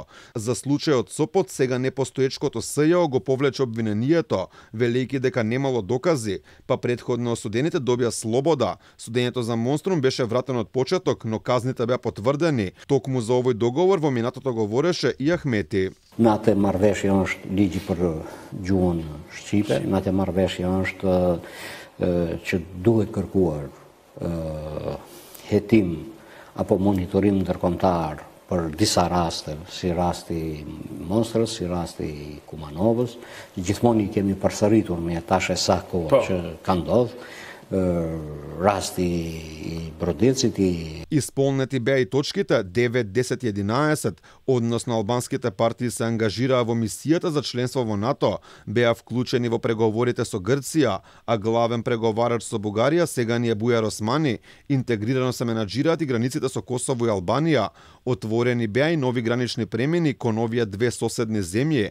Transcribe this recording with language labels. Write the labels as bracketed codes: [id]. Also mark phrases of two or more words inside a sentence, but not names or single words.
[mk] За случајот Сопот сега непостоечкото СЈО го повлече обвинението, велејќи дека немало докази, па претходно осудените добија слобода. Судењето за Монструм беше вратено од почеток, но казните беа потврдени. Токму за овој договор во минатото говореше и Ахмети. [sq] Natë marrëveshja është ligji për gjuhën shqipe, natë marrëveshja është që duhet kërkuar hetim apo monitorim ndërkombëtar për disa raste, si rasti Monstrës, si rasti Kumanovës, gjithmonë i kemi përsëritur me tash e sa kohë që ka ndodhur. Rasti i Brodecit i [mk] Исполнети беа и точките 9, 10 и 11, односно албанските партии се ангажираа во мисијата за членство во НАТО, беа вклучени во преговорите со Грција, а главен преговарач со Бугарија сега ни е Бујар Османи, интегрирано се менаџираат и границите со Косово и Албанија, отворени беа и нови гранични премини кон овие две соседни земји.